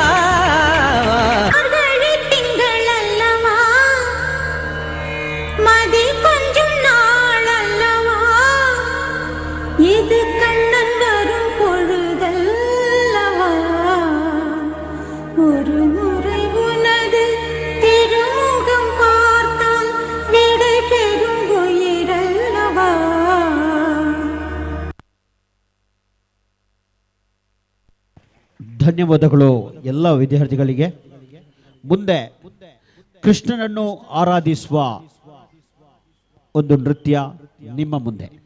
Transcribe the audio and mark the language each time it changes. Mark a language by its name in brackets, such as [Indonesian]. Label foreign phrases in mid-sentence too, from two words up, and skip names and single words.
[Tamil] இது கண்ணன் வரும் பொழுதல்லவா ஒரு முறை உனது திருமுகம் பார்த்தால் விடை பெறும் உயிரல்லவா [Kannada] ಧನ್ಯವಾದಗಳು ಎಲ್ಲ ವಿದ್ಯಾರ್ಥಿಗಳಿಗೆ. ಮುಂದೆ ಕೃಷ್ಣನನ್ನು ಆರಾಧಿಸುವ ಒಂದು ನೃತ್ಯ ನಿಮ್ಮ ಮುಂದೆ.